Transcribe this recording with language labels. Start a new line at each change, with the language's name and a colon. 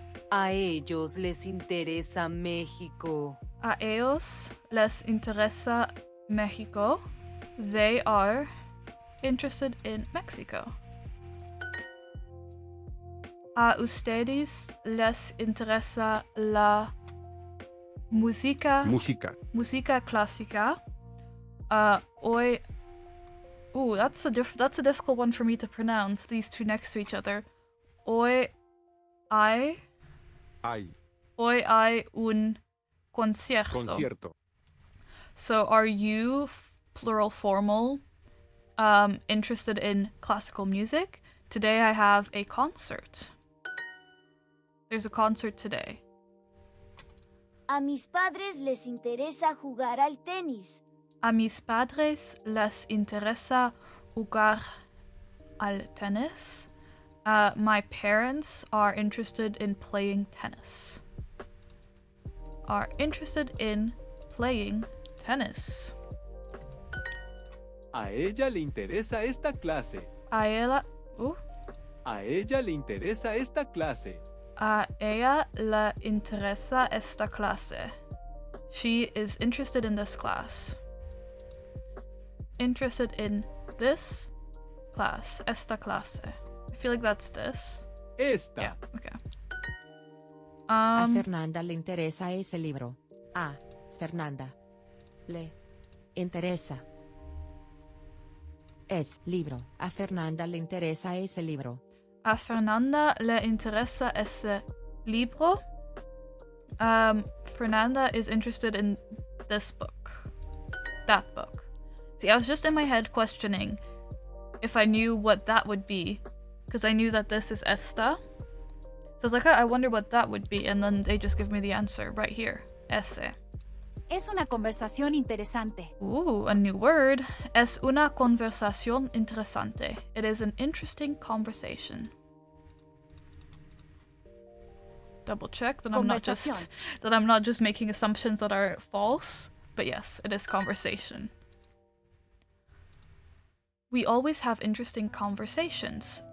Spanish: A ellos les interesa México. A ellos les interesa México.
English: They are interested in Mexico.
Spanish: A ustedes les interesa la música clásica.
English: That's a difficult one for me to pronounce, these two next to each other.
Spanish: Hoy hay un concierto.
English: So are you, plural formal, interested in classical music? Today I have a concert. There's a concert today.
Spanish: A mis padres les interesa jugar al tenis. A mis padres les interesa jugar al tenis.
English: My parents are interested in playing tennis. Are interested in playing tennis.
Spanish: A ella le interesa esta clase. A ella le interesa esta clase. A ella le interesa esta clase.
English: She is interested in this class. Interested in this class.
Spanish: Esta clase.
English: I feel like that's this.
Spanish: Esta.
English: Yeah, okay.
Spanish: A Fernanda le interesa ese libro. A Fernanda le interesa es libro. A Fernanda le interesa ese libro. A Fernanda le interesa ese libro.
English: Fernanda is interested in this book. That book. See, I was just in my head questioning if I knew what that would be, because I knew that this is esta. So I was like, I wonder what that would be, and then they just give me the answer right here.
Spanish: Ese. Es una conversación interesante.
English: Ooh, a new word.
Spanish: Es una conversación interesante.
English: It is an interesting conversation. Double check that I'm not just making assumptions that are false. But yes, it is conversation. We always have interesting conversations.